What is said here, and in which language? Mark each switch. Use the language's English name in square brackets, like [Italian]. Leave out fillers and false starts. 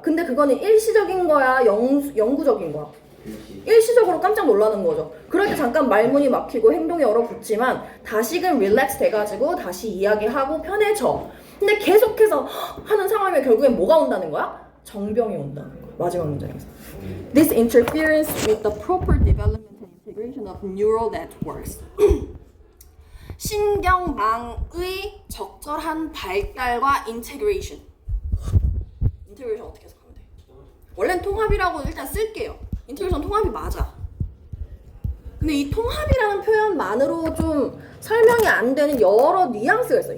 [Korean] 근데 그거는 일시적인 거야, 영구적인 거야? 일시적으로 깜짝 놀라는 거죠. 그럴 때 잠깐 말문이 막히고 행동이 얼어붙지만 다시금 릴렉스 돼가지고 다시 이야기하고 편해져. 근데 계속해서 하는 상황이면 결국엔 뭐가 온다는 거야? 정병이 온다는 거야. 마지막 문장에서. [English] This interference with the proper development and integration of neural networks. [Korean] 신경망의 적절한 발달과 인테그레이션. 인테그레이션 어떻게 해석하면 돼? 원래는 통합이라고 일단 쓸게요. 인테그레이션 통합이 맞아. 근데 이 통합이라는 표현만으로 좀 설명이 안 되는 여러 뉘앙스가 있어요.